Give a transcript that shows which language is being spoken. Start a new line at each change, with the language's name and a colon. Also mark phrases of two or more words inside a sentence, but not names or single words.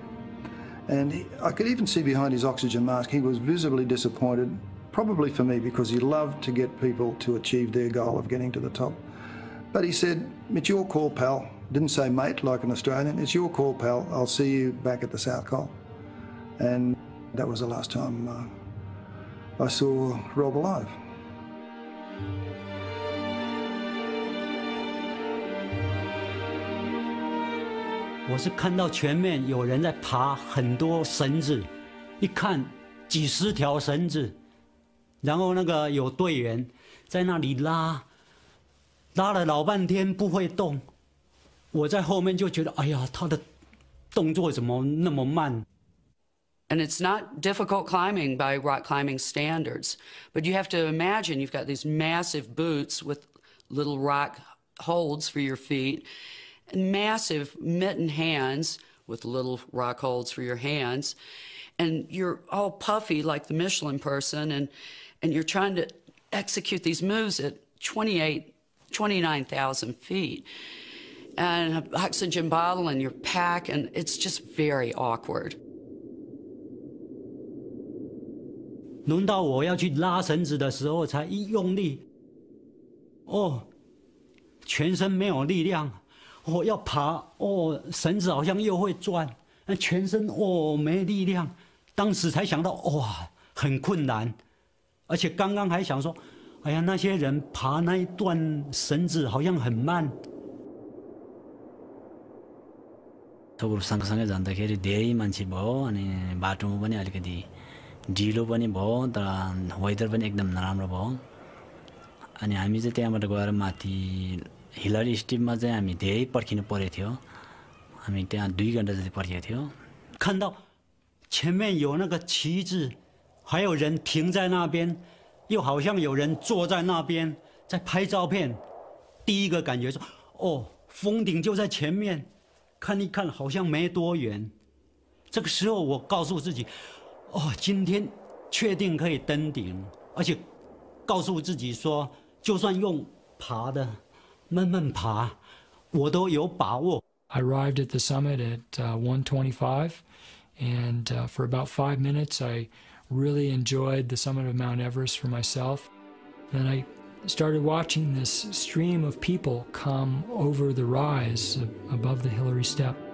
English: And I could even see behind his oxygen mask, he was visibly disappointed, probably for me, because he loved to get people to achieve their goal of getting to the top. But he said, it's your call, pal. Didn't say mate like an Australian. It's your call, pal. I'll see you back at the South Col. And that was the last time I saw Rob alive.
Chinese: 我是看到前面有人在爬很多绳子，一看几十条绳子，然后那个有队员在那里拉，拉了老半天不会动。我在后面就觉得，哎呀，他的动作怎么那么慢？
English: And it's not difficult climbing by rock climbing standards, but you have to imagine you've got these massive boots with little rock holds for your feet, and massive mitten hands with little rock holds for your hands, and you're all puffy like the Michelin person, and you're trying to execute these moves at 29,000 feet. And an oxygen bottle in your pack, and it's just very awkward.
Chinese: 轮到我要去拉绳子的时候，才一用力，哦，全身没有力量。我要爬，哦，绳子好像又会转，那全身哦没力量。当时才想到，哇，很困难，而且刚刚还想说，哎呀，那些人爬那一段绳子好像很慢。
Nepali: सबहरू सँगसँगै जाँदाखेरि धेरै मान्छे भयो अनि बाटोमा पनि अलिकति ढिलो पनि भयो तर वेदर पनि एकदम नराम्रो भयो अनि हामी चाहिँ त्यहाँबाट गएर माथि हिलरी स्टिपमा चाहिँ हामी धेरै पर्खिनु परेको थियो हामी त्यहाँ 2 घण्टा जति पर्खेको थियो
Chinese: 看到前面有那个旗子，还有人停在那边， 又好像有人坐在那边在拍照片。第一个感觉说，哦，峰顶就在前面，看一看好像没多远。这个时候我告诉自己，哦，今天确定可以登顶，而且告诉自己说，就算用爬的，慢慢爬，我都有把握。
English: I arrived at the summit at 1:25, and for about 5 minutes I really enjoyed the summit of Mount Everest for myself. Then I started watching this stream of people come over the rise above the Hillary Step.